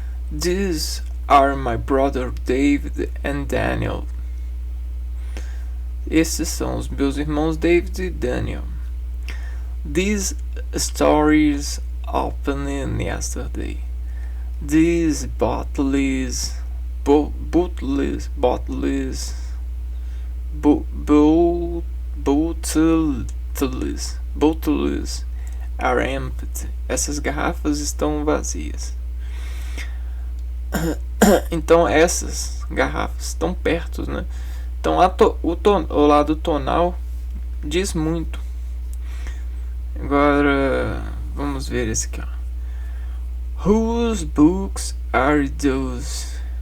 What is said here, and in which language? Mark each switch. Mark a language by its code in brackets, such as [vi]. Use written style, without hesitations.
[en] These are my brother David and Daniel. [pt] Esses são os meus irmãos David e Daniel. [en] These stories opened yesterday. These bottles are empty. [pt] Essas garrafas estão vazias. Então essas garrafas estão perto, né? Então o lado tonal diz muito. Agora vamos ver esse aqui, ó. [en] Whose books are those?